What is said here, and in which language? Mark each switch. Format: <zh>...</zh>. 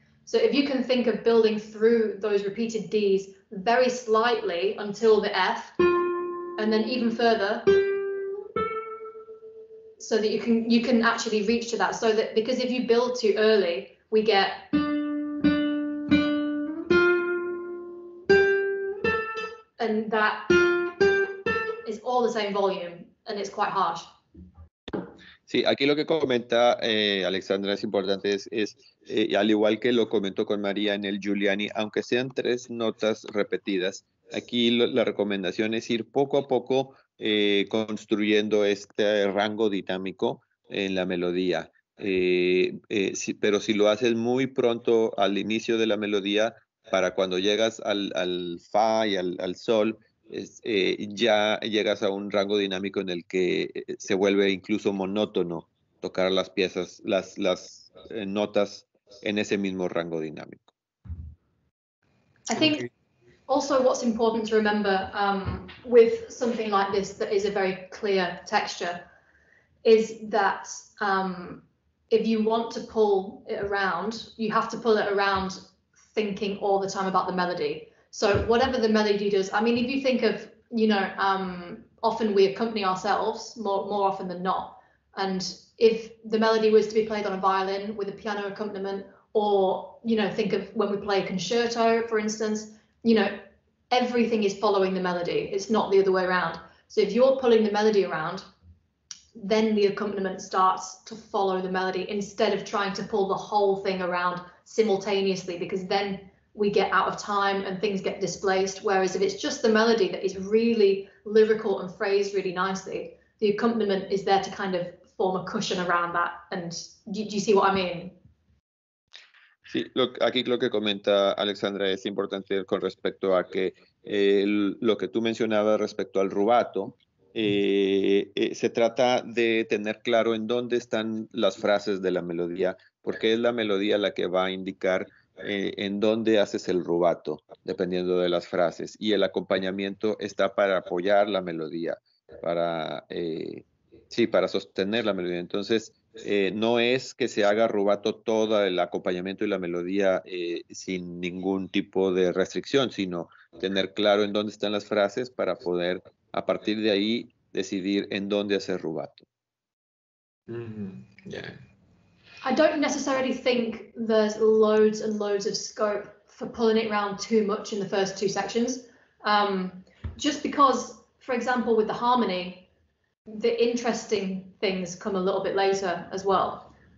<en>So if you can think of building through those repeated Ds very slightly until the F, and then even further, so that you can actually reach to that. So that, because if you build too early, we get and that is all the same volume. And it's quite harsh.</en> <es>Sí, aquí lo que comenta Alexandra es importante, al igual que lo comentó con María en el Giuliani, aunque sean 3 notas repetidas, aquí la recomendación es ir poco a poco construyendo este rango dinámico en la melodía. Pero si lo haces muy pronto al inicio de la melodía, para cuando llegas al fa y al sol, ya llegas a un rango dinámico en el que se vuelve incluso monótono tocar las piezas, las notas en ese mismo rango dinámico.</es> <en>I think also what's important to remember with something like this that is a very clear texture is that if you want to pull it around, you have to pull it around thinking all the time about the melody. So whatever the melody does, I mean, if you think of, you know, often we accompany ourselves more often than not. And if the melody was to be played on a violin with a piano accompaniment, or, you know, think of when we play a concerto, for instance, you know, everything is following the melody. It's not the other way around. So if you're pulling the melody around, then the accompaniment starts to follow the melody instead of trying to pull the whole thing around simultaneously, because then we get out of time and things get displaced. Whereas if it's just the melody that is really lyrical and phrased really nicely, the accompaniment is there to kind of form a cushion around that. And do you see what I mean?</en> <es>Sí, aquí lo que comenta Alexandra es importante con respecto a que lo que tú mencionabas respecto al rubato, se trata de tener claro en dónde están las frases de la melodía, porque es la melodía la que va a indicar en dónde haces el rubato, dependiendo de las frases. Y el acompañamiento está para apoyar la melodía, para sostener la melodía. Entonces, no es que se haga rubato todo el acompañamiento y la melodía sin ningún tipo de restricción, sino tener claro en dónde están las frases para poder, a partir de ahí, decidir en dónde hacer rubato.</es> <en>Yeah. I don't necessarily think there's loads and loads of scope for pulling it around too much in the first 2 sections. Just because, for example, with the harmony, the interesting things come a little bit later as well.</en>